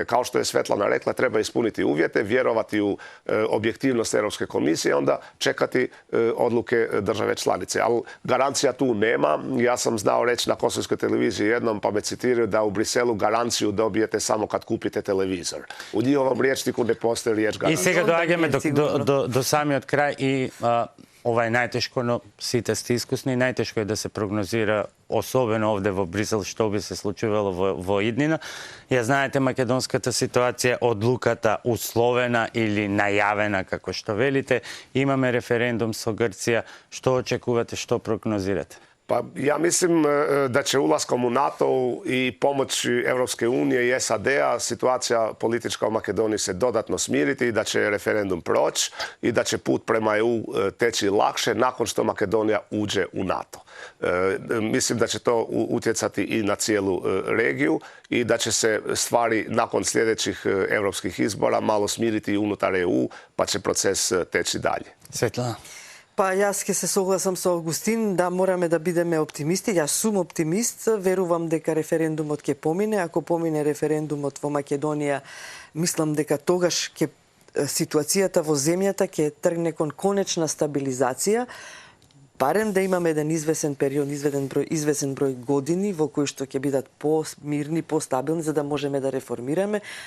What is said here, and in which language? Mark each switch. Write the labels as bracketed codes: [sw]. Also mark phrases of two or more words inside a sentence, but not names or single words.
[hr] Kao što je Svetlana rekla, treba ispuniti uvjete, vjerovati u objektivnost Europske komisije, onda čekati odluke države članice. Ali garancija tu nema. Ja sam znao reći na kosovskoj televiziji jednom, pa me citiraju, da u Briselu garanciju dobijete samo kad kupite televizor. U njihovom rječniku ne postoji riječ garancija. [mk] I сега доаѓаме до самиот крај и ова е најтешко, но сите сте искусни. Најтешко е да се прогнозира, особено овде во Брисел, што би се случувало во иднина. Ја знаете, македонската ситуација, одлуката условена или најавена, како што велите. Имаме референдум со Грција. Што очекувате, што прогнозирате? [hr] Pa ja mislim da će ulaskom u NATO i pomoći Europske unije i SAD-a situacija politička u Makedoniji se dodatno smiriti i da će referendum proći i da će put prema EU teći lakše nakon što Makedonija uđe u NATO. Mislim da će to utjecati i na cijelu regiju i da će se stvari nakon sljedećih europskih izbora malo smiriti i unutar EU, pa će proces teći dalje. [mk] Светлана? Па јас ќе се согласам со Августин, да мораме да бидеме оптимисти. Јас сум оптимист, верувам дека референдумот ќе помине. Ако помине референдумот во Македонија, мислам дека тогаш ќе ситуацијата во земјата ќе тргне кон конечна стабилизација, барем да имаме еден извесен период, извесен број години во кои што ќе бидат по-мирни, по-стабилни, за да можеме да реформираме.